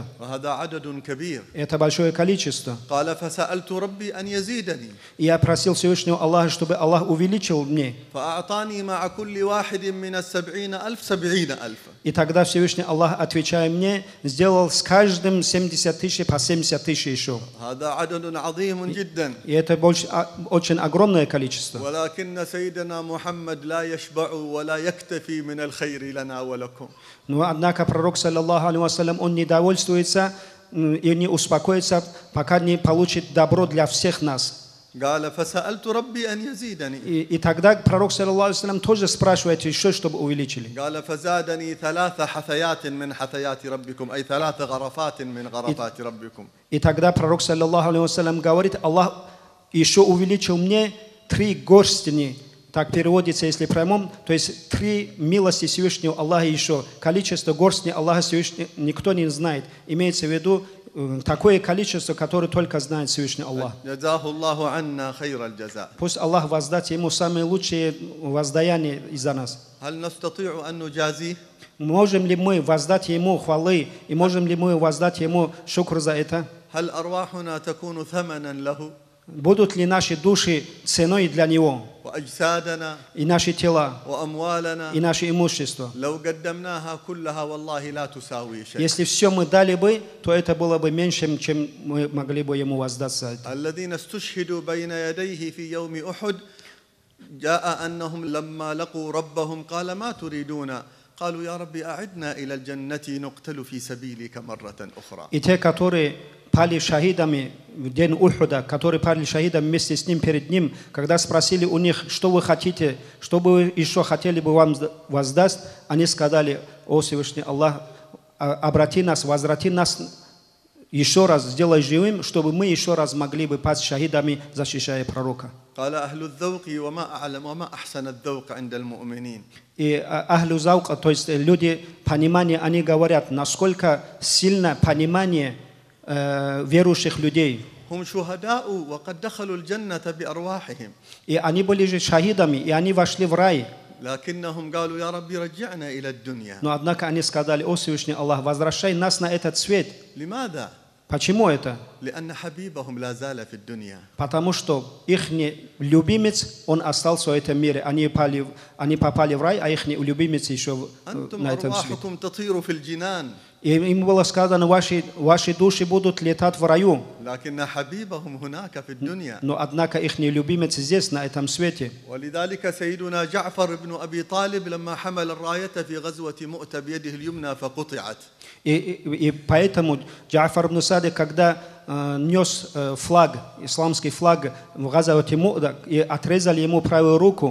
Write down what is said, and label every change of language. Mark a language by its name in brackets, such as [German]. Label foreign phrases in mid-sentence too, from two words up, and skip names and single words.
[Arabic] وهذا عدد كبير. [Russian] Это большое количество. [Arabic] قال فسألت ربي أن يزيدني [Russian] И я просил Всевышнего Аллаха, чтобы Аллах увеличил мне. [Arabic] فأعطاني مع كل واحد من 70,000 70,000. [Russian] И тогда Всевышний Аллах, отвечая мне, сделал с каждым 70 тысяч по 70 тысяч еще. [Arabic] هذا عدد عظيم جدا. [Russian] И это очень огромное количество. [Arabic] ولكن سيدنا محمد لا يشبع ولا يكتفي من الخير لنا ولكم. [Russian] Но однако пророк, [Arabic] صلى الله عليه وسلم, [Russian] он не довольствуется и не успокоится, пока не получит добро для всех нас. [Arabic] قال فسألت ربي أن يزيدني. [Russian] И тогда пророк, [Arabic] صلى الله عليه وسلم, [Russian] тоже спрашивает еще, чтобы увеличили. [Arabic] قال فزادني 3 حثيات من حثيات ربكم أي 3 غرفات من غرفات ربكم. [Russian] И тогда пророк, [Arabic] صلى الله عليه وسلم, [Russian] говорит: Аллах еще увеличил мне 3 горстни. Так переводится, если прямом, то есть 3 милости Всевышнего Аллаха еще. Количество горстни Аллаха Всевышнего никто не знает. Имеется в виду такое количество, которое только знает Всевышний Аллах. [Arabic] جزاه الله عنا خير الجزاء. [Russian] Пусть Аллах воздаст ему самые лучшие воздаяния из-за нас. [Arabic] هل نستطيع أن نجازيه؟ [Russian] Можем ли мы воздать ему хвалы, и можем ли мы воздать ему шукр за это? [Arabic] هل أرواحنا تكون ثمنا له؟ [Russian] Будут ли наши души ценой для него, [Arabic] وأجسادنا [Russian] и наши тела, [Arabic] وأموالنا [Russian] и наше имущество? [Arabic] لو قدمناها كلها والله لا تساوي شيء. [Russian] Если все мы дали бы, то это было бы меньше, чем мы могли бы ему воздать за это. [Arabic] الذين استشهدوا بين يديه في يوم أحد جاء أنهم لما لقوا ربهم قال ما تريدون قالوا يا ربي أعدنا إلى الجنة نقتل في سبيلك مرة أخرى. [Russian] И те, которые пали шахидами в день Ухуда, которые пали шахидами вместе с ним перед ним, когда спросили у них, что вы хотите, что бы вы еще хотели бы вам воздать, они сказали: о Всевышний Аллах, обрати нас, возврати нас еще раз, сделай живым, чтобы мы еще раз могли бы пасть шахидами, защищая пророка. [Arabic] قال أهل الذوق وما أعلم وما أحسن الذوق عند المؤمنين. [Russian] И [Arabic] أهل الذوق, [Russian] то есть люди понимания, они говорят, насколько сильно понимание верующих людей. [Arabic] هم شهداء وقد دخلوا الجنة بأرواحهم. [Russian] И они были же шахидами, и они вошли в рай. [Arabic] لكنهم قالوا يا ربي رجعنا إلى الدنيا. [Russian] Но однако они сказали: о Всевышний Аллах, возвращай нас на этот свет. [Arabic] لماذا؟ [Russian] Почему это? [Arabic] لأن حبيبهم لا زال في الدنيا. [Russian] Потому что их любимец, он остался в этом мире. Они попали в рай, а их любимец еще [Arabic] أنتم [Russian] на этом свете. [Arabic] أرواحكم تطير في الجنان. [Russian] И им было сказано: ваши души будут летать в раю. [Arabic] لكن حبيبهم هناك في الدنيا. [Russian] Но однако их любимец здесь, на этом свете. [Arabic] ولذلك سيدنا جعفر بن أبي طالب لما حمل الراية في غزوة مؤتة بيده اليمنى فقطعت. [Russian] И поэтому Джафар ибн Садик, когда нес флаг, исламский флаг в Газавате Му'та, и отрезали ему правую руку,